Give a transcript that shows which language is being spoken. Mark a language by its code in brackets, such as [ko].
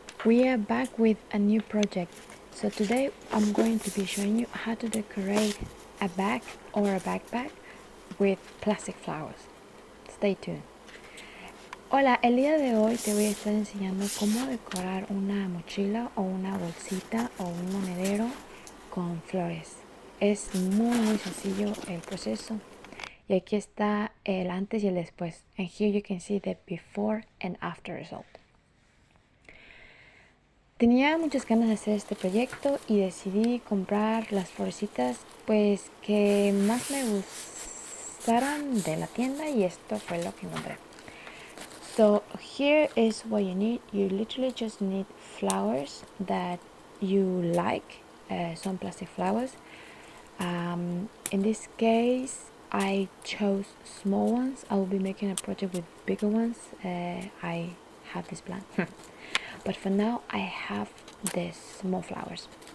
[en] We are back with a new project. So today I'm going to be showing you how to decorate a bag or a backpack with plastic flowers. Stay tuned. [es] Hola, el día de hoy te voy a estar enseñando cómo decorar una mochila o una bolsita o un monedero con flores. Es muy sencillo el proceso. Y aquí está el antes y el después. [en] And here you can see the before and after result. [es] Tenía muchas ganas de hacer este proyecto y decidí comprar las florecitas pues que más me gustaran de la tienda y esto fue lo que encontré. [en] So here is what you need. You literally just need flowers that you like, some plastic flowers. In this case I chose small ones. I will be making a project with bigger ones. I have this plan. But for now I have the small flowers.